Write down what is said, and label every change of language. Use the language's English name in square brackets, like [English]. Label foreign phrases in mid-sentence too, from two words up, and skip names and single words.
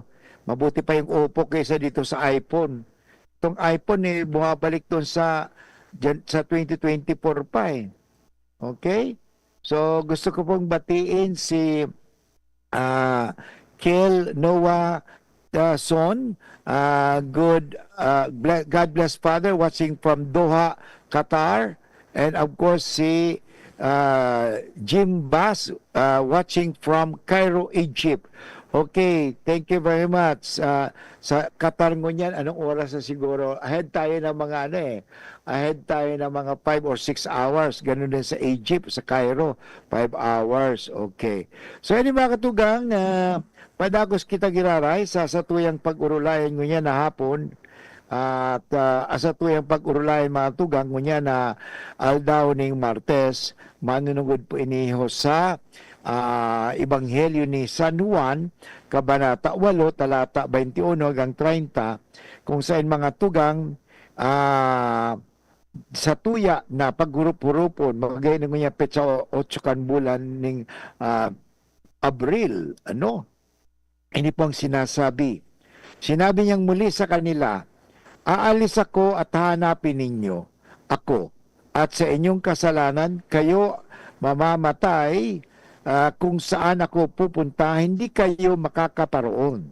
[Filipino] Mabuti pa yung Oppo kaysa dito sa iPhone. Itong iPhone bumabalik doon sa 2024 pa eh. Okay? So, gusto ko pong batiin si Kel Noah Son. [English] God bless Father, watching from Doha, Qatar. And of course, si Jim Bass, watching from Cairo, Egypt. Okay, thank you very much. [Bikol] Sa Qatar ngunyan, anong oras na siguro? [Filipino] Ahead tayo ng mga ahead tayo ng mga [English] 5 or 6 hours. [Filipino] Ganun din sa Egypt, sa Cairo, 5 hours. Okay. So, [Bikol] ano mga katugang, padagos kita giraray sa tuyang pag-urulayan ngunyan na hapon. At asa tuyang pag-urulayan mga tugang ngunyan na aldaw ning Martes, manunugod po iniho sa Ebanghelyo ni San Juan, Kabanata 8, talata 21 hanggang 30, [Filipino] kung saan [Bikol] mga tugang sa tuya na paggurup-hurupon, magagay na niya petsa 8 kan bulan ning Abril. [Filipino] Ini po ang sinasabi. Sinabi niyang muli sa kanila, aalis ako at hanapin ninyo ako, at sa inyong kasalanan kayo mamamatay. Kung saan ako pupunta, hindi kayo makakaparoon.